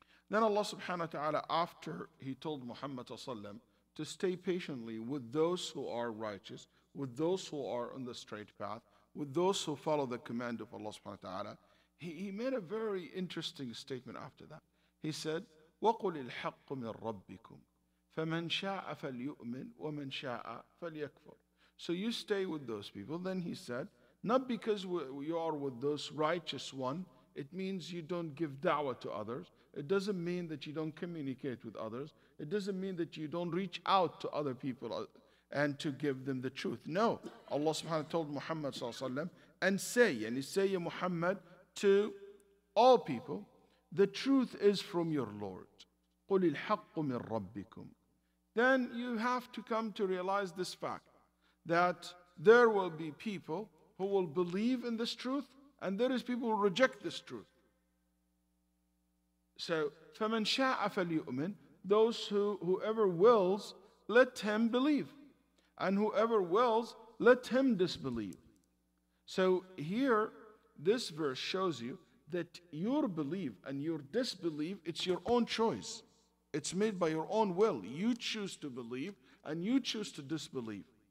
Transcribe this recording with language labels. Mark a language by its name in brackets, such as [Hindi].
[English] Then Allah subhanahu wa ta'ala, after He told Muhammad sallam to stay patiently with those who are righteous, with those who are on the straight path, with those who follow the command of Allah subhanahu wa ta'ala, he made a very interesting statement after that. He said, [Arabic] وَقُلِ الْحَقُّ مِنْ رَبِّكُمْ فَمَنْ شَاءَ فَلْيُؤْمِنْ وَمَنْ شَاءَ فَلْيَكْفُرْ. [English] So you stay with those people. Then he said, not because you are with those righteous one, it means you don't give da'wah to others. It doesn't mean that you don't communicate with others. It doesn't mean that you don't reach out to other people and to give them the truth. No. Allah subhanahu wa ta'ala told Muhammad sallallahu alaihi wasallam, and say, Ya Muhammad, to all people, the truth is from your Lord. [Arabic] قُلِ الْحَقُّ مِنْ رَبِّكُمْ. [English] Then you have to come to realize this fact, that there will be people who will believe in this truth, and there is people who reject this truth. [Arabic] So, فَمَنْ شَاءَ فَلْيُؤْمِنْ. [English] Whoever wills, let him believe. And whoever wills, let him disbelieve. So here, this verse shows you that your belief and your disbelief, it's your own choice. It's made by your own will. You choose to believe and you choose to disbelieve.